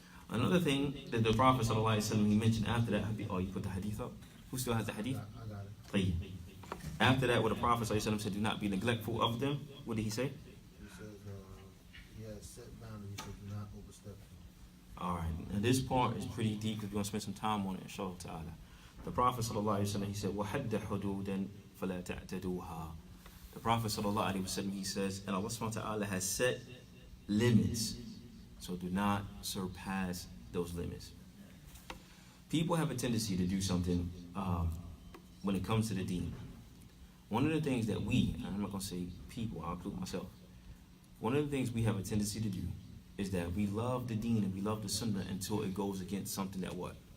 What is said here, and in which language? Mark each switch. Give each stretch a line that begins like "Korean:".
English: Another thing that the Prophet ﷺ, he mentioned after that, oh, you put the hadith up? Who still has the hadith? I got it. After that, what the Prophet ﷺ said, do not be neglectful of them. What did he say? He says, he has set boundaries, so do not overstep them. All right. Now this part is pretty deep because we're going to spend some time on it, inshallah ta'ala. The Prophet ﷺ, he said,
Arabic: وَحَدَّ حُدُودًا فَلَا تَعْتَدُوهَا.
English: The Prophet ﷺ, he says, and Allah subhanahu wa ta'ala has set limits, so do not surpass those limits. People have a tendency to do something when it comes to the deen. One of the things that we, and I'm not going to say people, I'll include myself, one of the things we have a tendency to do is that we love the deen and we love the sunnah until it goes against something that what?